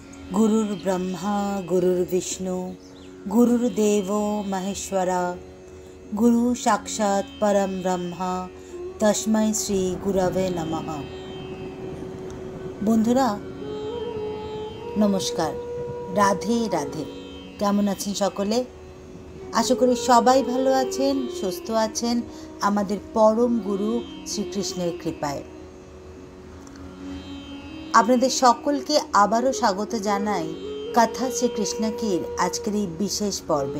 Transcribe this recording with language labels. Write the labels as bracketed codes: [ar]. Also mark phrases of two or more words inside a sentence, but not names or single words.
[sa] गुरुर्ब्रह्मा गुरुर्विष्णु गुरुर्देवो महेश्वरा गुरु साक्षात् परम ब्रह्मा तस्मै श्री गुरवे नमः। [bn] বন্ধুরা নমস্কার, রাধে রাধে। কেমন আছেন সকলে? আশা করি সবাই ভালো আছেন, সুস্থ আছেন আমাদের পরম গুরু শ্রীকৃষ্ণের কৃপায়। আপনাদের সকলকে আবারও স্বাগত জানাই কথা শ্রীকৃষ্ণ কির আজকের এই বিশেষ পর্বে।